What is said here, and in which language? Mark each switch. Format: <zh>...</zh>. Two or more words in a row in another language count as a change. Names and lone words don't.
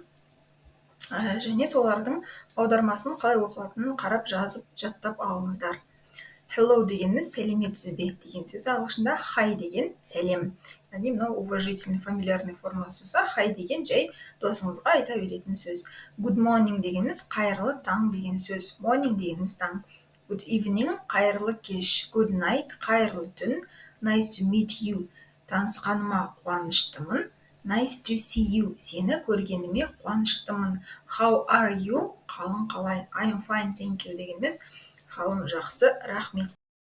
<kk>Және солардың аудармасын қалай оқылатынын қарап жазып жаттап алыңыздар. Hello дегеніміз сәлеметсіз бе деген сөз. Ағылшында hi деген сәлем. Яғни мынау</kk> <ru>уважительный фамилиарный</ru> <kk>формасы болса, hi деген жай досыңызға айта беретін сөз.</kk> <en>Good morning</en> <kk>дегеніміз қайырлы таң деген сөз. Morning дегеніміз таң.</kk> <en>Good evening</en> <kk>қайырлы кеш.</kk> <en>Good night</en> <kk>қайырлы түн.</kk> <en>Nice to meet you</en> <kk>танысқаныма қуаныштымын.</kk> <en>Nice to see you</en> <kk>сені көргеніме қуаныштымын.</kk> <en>How are you</en> <kk>қалың қалай.</kk> <en>I'm fine, thank you</en> <kk>дегеніміз қалың жақсы, рахмет.</kk>